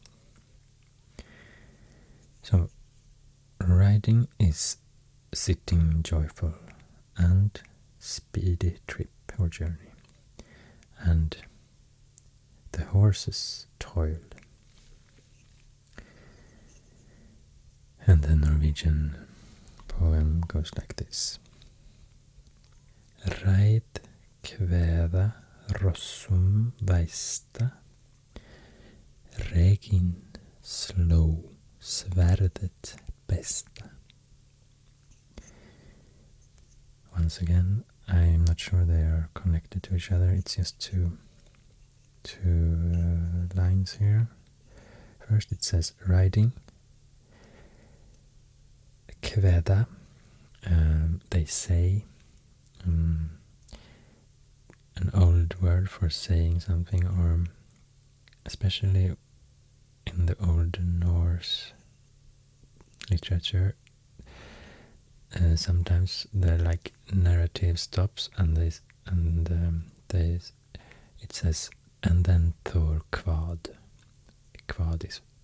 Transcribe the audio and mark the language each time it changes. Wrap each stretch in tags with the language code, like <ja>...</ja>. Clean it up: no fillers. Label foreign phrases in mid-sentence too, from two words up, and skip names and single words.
<en>So, riding is sitting joyful and speedy trip or journey. And the horses toil. And the Norwegian poem goes like this.</en> <non>Reid kveða rossum væsta, regin sló sverdet besta.</non> <en>Once again, I'm not sure they are connected to each other. It's just two lines here. First it says riding. Kveða, they say, an old word for saying something, or especially in the Old Norse literature, sometimes they're like narrative stops, and it says, and then Thor kvad.</en>